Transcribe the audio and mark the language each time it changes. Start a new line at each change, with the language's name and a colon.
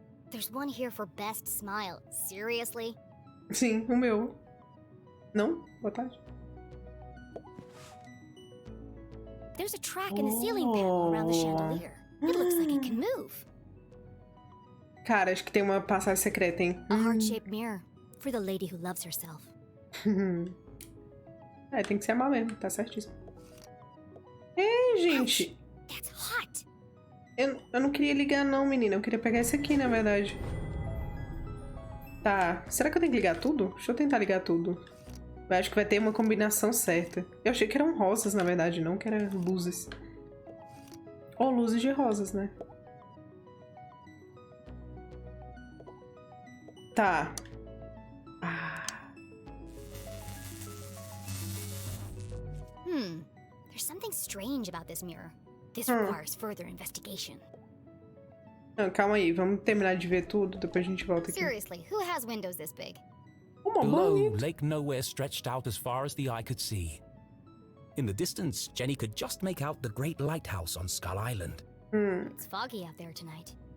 English: There's one here for best smile. Seriously?
Portuguese: sim, o meu. Não? Boa tarde.
English: There's a track in the ceiling panel around the chandelier. It looks like it can move.
Portuguese: Cara, acho que tem uma passagem secreta, hein?
English: A heart-shaped mirror for the lady who loves herself.
Portuguese: É, tem que se amar mesmo, tá certíssimo. Ei, gente.
English: That's hot.
Portuguese: Eu não queria ligar não, menina. Eu queria pegar esse aqui, na verdade. Tá. Será que eu tenho que ligar tudo? Deixa eu tentar ligar tudo. Eu acho que vai ter uma combinação certa. Eu achei que eram rosas, na verdade, não que eram luzes. Ou luzes de rosas, né? Tá. Ah.
English: There's something strange about this mirror. This requires further investigation.
Portuguese: Não, calma aí, vamos terminar de ver tudo, depois a gente volta aqui.
English: Seriously, who has windows this big? Below, Lake Nowhere stretched out as far as the eye could see. In the distance, Jenny could just make out the great lighthouse on Skull Island. It's foggy out there tonight.